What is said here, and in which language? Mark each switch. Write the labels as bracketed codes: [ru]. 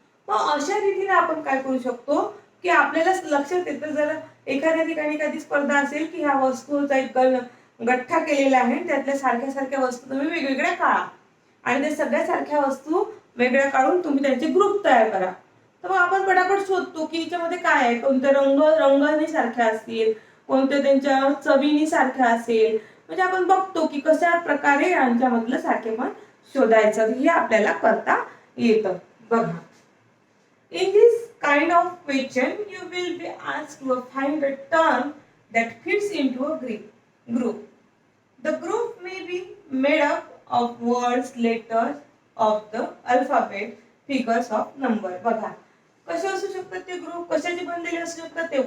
[mr] मग अशा रीतीने आपण काय करू शकतो की आपल्याला लक्षात येतं, जर एखाद्या ठिकाणी एखादी स्पर्धा असेल की ह्या वस्तूचा एक गठ्ठा केलेला आहे, त्यातल्या सारख्या सारख्या वस्तू तुम्ही वेगवेगळ्या काढा आणि त्या सगळ्या सारख्या वस्तू वेगळ्या काढून तुम्ही त्यांचे ग्रुप तयार करा. तर मग आपण पटापट शोधतो की याच्यामध्ये काय आहे, कोणते रंगाने सारख्या असतील, कोणत्या त्यांच्या चवीनी सारख्या असेल. म्हणजे आपण बघतो की कशा प्रकारे यांच्यामधलं सारखेपण शोधायचं हे आपल्याला करता येतं. [en] बघा, in this kind of question you will be asked to find a term that fits into a group. The group may be made up of words, letters of the alphabet, figures of number. [mr] बघा, कसे असू शकतात ते group? कशाचे बनलेले असू शकतात ते?